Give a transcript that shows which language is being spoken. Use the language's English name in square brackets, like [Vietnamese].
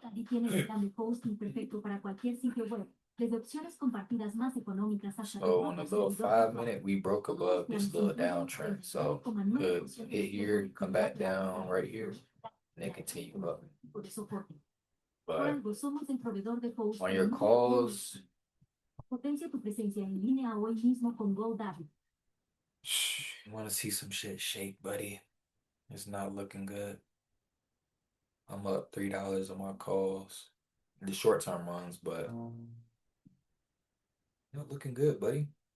[Spanish] Y tienes el plan de hosting perfecto para cualquier sitio web. Desde opciones compartidas más económicas hasta [English] So on a little 5 minute, we broke above this little downtrend. So could hit here, come back down right here, and then continue up. But on your calls, [Spanish] Potencia tu presencia en línea hoy mismo con GoDaddy. [English] you want to see some shit shake, buddy? It's not looking good. I'm up $3 on my calls, the short term runs, but not looking good, buddy.